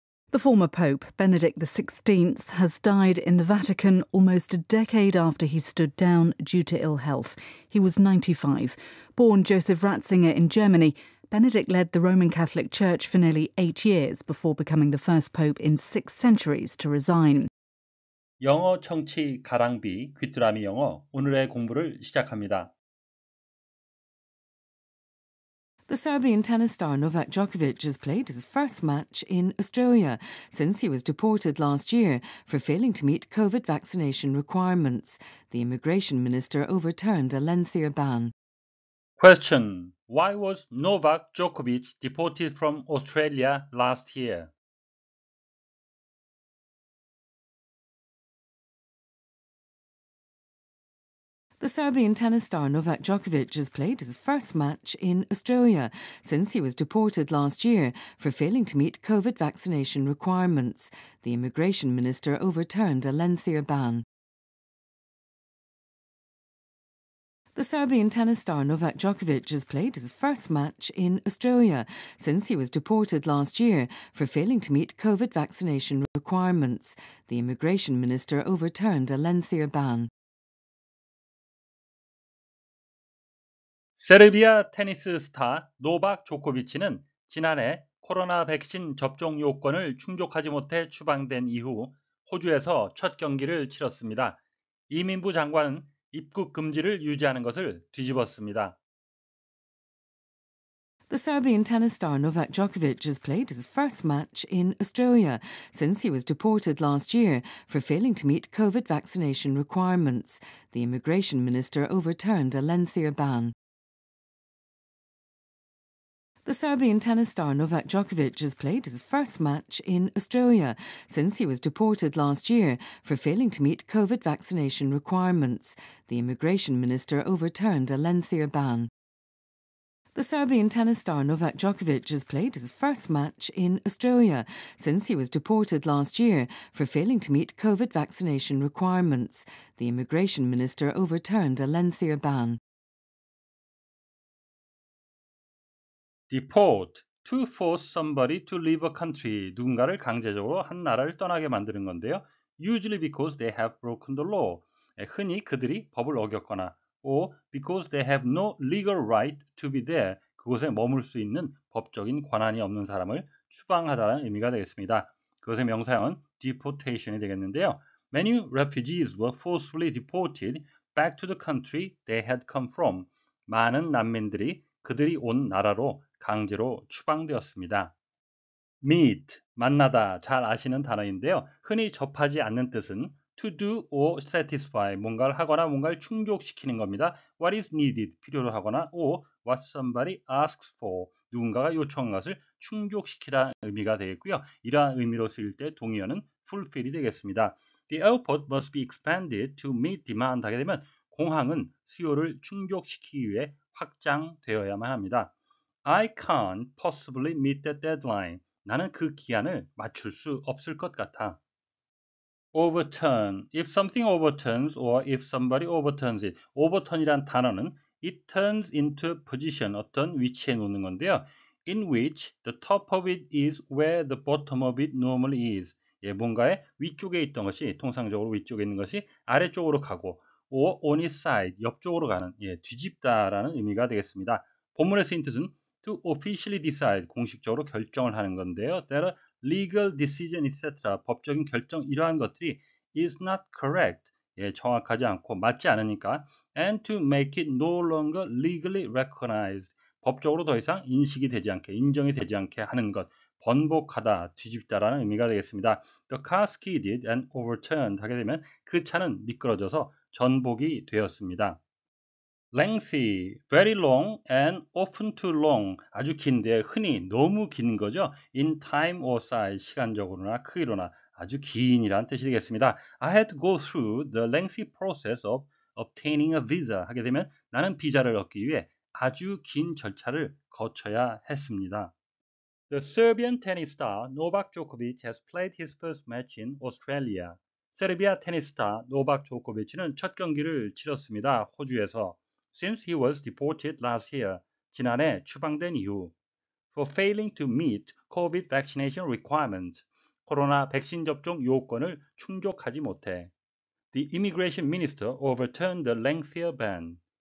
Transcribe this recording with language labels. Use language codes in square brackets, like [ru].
[en] The former Pope, Benedict XVI, has died in the Vatican almost a decade after he stood down due to ill health. He was 95. Born Joseph Ratzinger in Germany, Benedict led the Roman Catholic Church for nearly 8 years before becoming the first pope in 6 centuries to resign. [ko] 영어 청취 가랑비 귀뚜라미 영어 오늘의 공부를 시작합니다. [en] The Serbian tennis star Novak Djokovic has played his first match in Australia since he was deported last year for failing to meet COVID vaccination requirements. The immigration minister overturned a lengthier ban. Question: Why was Novak Djokovic deported from Australia last year? The Serbian tennis star Novak Djokovic has played his first match in Australia since he was deported last year for failing to meet COVID vaccination requirements. The immigration minister overturned a lengthier ban. The Serbian tennis star Novak Djokovic has played his first match in Australia since he was deported last year for failing to meet COVID vaccination requirements. The immigration minister overturned a lengthier ban. [ko] 세르비아 테니스 스타 노박 조코비치는 지난해 코로나 백신 접종 요건을 충족하지 못해 추방된 이후 호주에서 첫 경기를 치렀습니다. 이민부 장관은 입국 금지를 유지하는 것을 뒤집었습니다. [en] The Serbian tennis star Novak Djokovic has played his first match in Australia since he was deported last year for failing to meet COVID vaccination requirements. The immigration minister overturned a lengthier ban. The Serbian tennis star Novak Djokovic has played his first match in Australia since he was deported last year for failing to meet COVID vaccination requirements. The immigration minister overturned a lengthier ban. The Serbian tennis star Novak Djokovic has played his first match in Australia since he was deported last year for failing to meet COVID vaccination requirements. The immigration minister overturned a lengthier ban. Deport, to force somebody to leave a country. [ko] 누군가를 강제적으로 한 나라를 떠나게 만드는 건데요. [en] Usually because they have broken the law. [ko] 흔히 그들이 법을 어겼거나 [en] or because they have no legal right to be there. [ko] 그곳에 머물 수 있는 법적인 권한이 없는 사람을 추방하다는 의미가 되겠습니다. 그것의 명사형은 deportation이 되겠는데요. [en] Many refugees were forcefully deported back to the country they had come from. [ko] 많은 난민들이 그들이 온 나라로 강제로 추방되었습니다. meet, 만나다, 잘 아시는 단어인데요. 흔히 접하지 않는 뜻은 [en] to do or satisfy, [ko] 뭔가를 하거나 뭔가를 충족시키는 겁니다. [en] What is needed, [ko] 필요로 하거나 [en] or what somebody asks for, [ko] 누군가가 요청한 것을 충족시키라는 의미가 되겠고요. 이러한 의미로 쓰일 때 동의어는 fulfill이 되겠습니다. [en] The airport must be expanded to meet demand [ko] 하게 되면 공항은 수요를 충족시키기 위해 확장되어야만 합니다. [en] I can't possibly meet that deadline. [ko] 나는 그 기한을 맞출 수 없을 것 같아. Overturn. [en] If something overturns or if somebody overturns it. Overturn이란 단어는 it turns into position, [ko] 어떤 위치에 놓는 건데요. [en] In which the top of it is where the bottom of it normally is. [ko] 뭔가의 위쪽에 있던 것이, 통상적으로 위쪽에 있는 것이 아래쪽으로 가고 [en] or on its side, [ko] 옆쪽으로 가는, 뒤집다라는 의미가 되겠습니다. 본문의 쓰인 뜻은 [en] to officially decide, [ko] 공식적으로 결정을 하는 건데요. [en] That a legal decision, etc. [ko] 법적인 결정, 이러한 것들이 [en] is not correct, [ko] 정확하지 않고 맞지 않으니까 [en] and to make it no longer legally recognized, [ko] 법적으로 더 이상 인식이 되지 않게, 인정이 되지 않게 하는 것, 번복하다, 뒤집다라는 의미가 되겠습니다. [en] The car skidded and overturned [ko] 하게 되면 그 차는 미끄러져서 전복이 되었습니다. [en] lengthy, very long and often too long, [ko] 아주 긴데 흔히 너무 긴 거죠. [en] in time or size, [ko] 시간적으로나 크기로나 아주 긴이라는 뜻이 되겠습니다. [en] I had to go through the lengthy process of obtaining a visa [ko] 하게 되면 나는 비자를 얻기 위해 아주 긴 절차를 거쳐야 했습니다. [en] The Serbian tennis star Novak Djokovic has played his first match in Australia. [ko] 세르비아 테니스 스타 노박 조코비치는 첫 경기를 치렀습니다. 호주에서. [en] Since he was deported last year, [ko] 지난해 추방된 이후, [en] for failing to meet COVID vaccination requirements, [ko] 코로나 백신 접종 요건을 충족하지 못해 [en] The immigration minister overturned the lengthier ban.